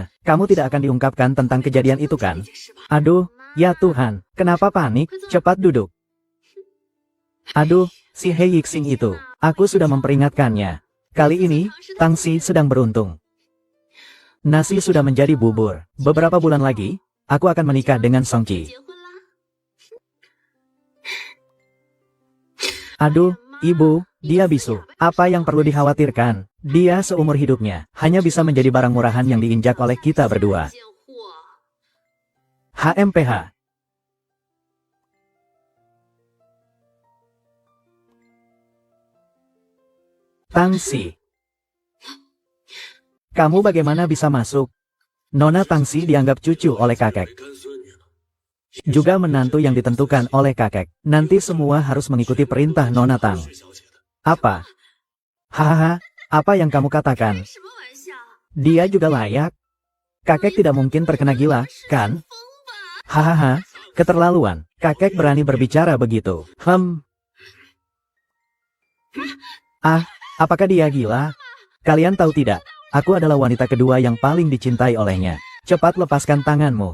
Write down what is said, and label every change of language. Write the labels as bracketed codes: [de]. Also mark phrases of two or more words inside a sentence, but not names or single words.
[id] Kamu tidak akan diungkapkan tentang kejadian itu kan? Aduh, ya Tuhan, kenapa panik? Cepat duduk. Aduh, si He Yixing itu. Aku sudah memperingatkannya. Kali ini, Tang Xi sedang beruntung. Nasi sudah menjadi bubur. Beberapa bulan lagi, aku akan menikah dengan Song Qi. [zh] 结婚啦！ [id] Aduh, ibu, dia bisu. Apa yang perlu dikhawatirkan? Dia seumur hidupnya hanya bisa menjadi barang murahan yang diinjak oleh kita berdua. [zh] 贱货！ [id] HMPH. Tang Xi. Kamu bagaimana bisa masuk? Nona Tang Xi dianggap cucu oleh kakek. [zh] 干孙女了， [id] Juga menantu yang ditentukan oleh kakek. Nanti semua harus mengikuti perintah Nona Tang. [zh] 水小姐的， [id] Apa? Hahaha, apa yang kamu katakan? [zh] 什么玩笑？ [id] Dia juga layak. Kakek tidak mungkin terkena gila, kan? [zh] 疯吧！ [id] Hahaha, keterlaluan. Kakek berani berbicara begitu. Apakah dia gila? Kalian tahu tidak? Aku adalah wanita kedua yang paling dicintai olehnya. Cepat lepaskan tanganmu.